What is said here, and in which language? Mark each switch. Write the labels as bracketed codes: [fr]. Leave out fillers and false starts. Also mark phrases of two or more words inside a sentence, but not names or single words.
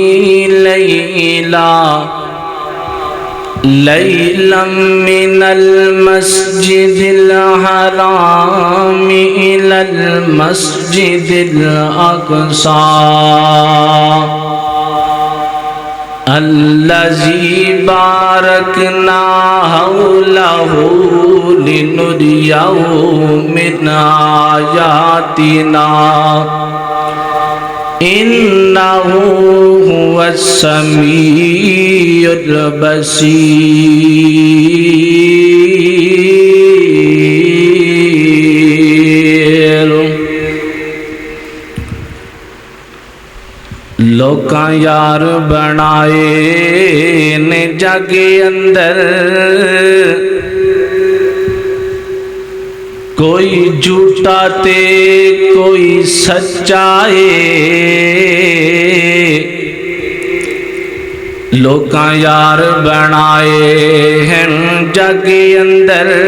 [ar] ليلا من المسجد الحرام إلى المسجد الأقصى الذي باركنا حوله لنريه من آياتنا إنه هو السميع البصير [pa] لوکاں یار بنائے نے جگ اندر کوئی جھوٹا تے کوئی سچائے لوکاں یار بنائے ہیں جگ اندر